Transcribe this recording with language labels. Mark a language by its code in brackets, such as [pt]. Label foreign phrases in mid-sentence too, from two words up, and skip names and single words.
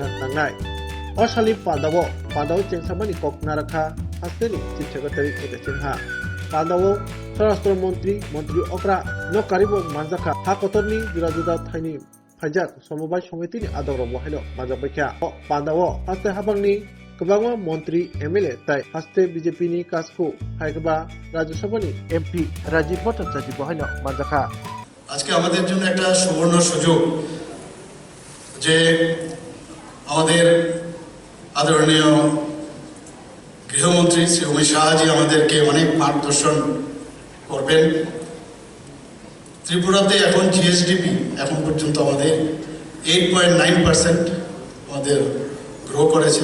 [trp] nangnai Osali Pandawo Chengsamani Kok Naraka Hasteni [en] Chief Secretary [trp] Ekachinha Pandawo Sarastra Montri Okra No Karibo Manzaka Hakotorni Jurajuda Thaini Pajak Somobai Somitini Adoro Mohelo Mazabekya Pandawo Haste Habangni Kabangwa Montri MLA Tai Haste BJP ni Kasku Haigaba Rajya Sabha ni MP Rajiv Bhattacharya Mohelo Mazaka [bn] আজকে আমাদের জন্য একটা সুবর্ণ সুযোগ যে আমাদের আদরণীয় গৃহমন্ত্রী শ্রী অমিত শাহজি আমাদেরকে অনেক মার্গদর্শন করবেন। ত্রিপুরাতে এখন জিএসডিপি এখন পর্যন্ত আমাদের 8.9% আমাদের গ্রো করেছে।